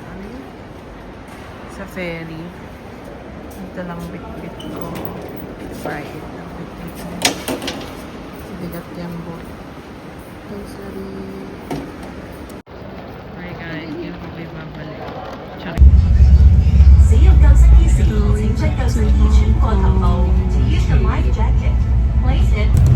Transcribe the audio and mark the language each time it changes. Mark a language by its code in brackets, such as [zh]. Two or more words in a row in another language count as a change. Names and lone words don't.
[tl] Sa ferry. Ito lang bit-bit ko. Fried lang bit-bit ko. Bigat yung boat. Okay, sorry. Hi guys, yung kami babalik. Charik. [zh] 只要夠新衣時，請將舊睡衣穿過頭部 ， [en] to use the life jacket. Place it.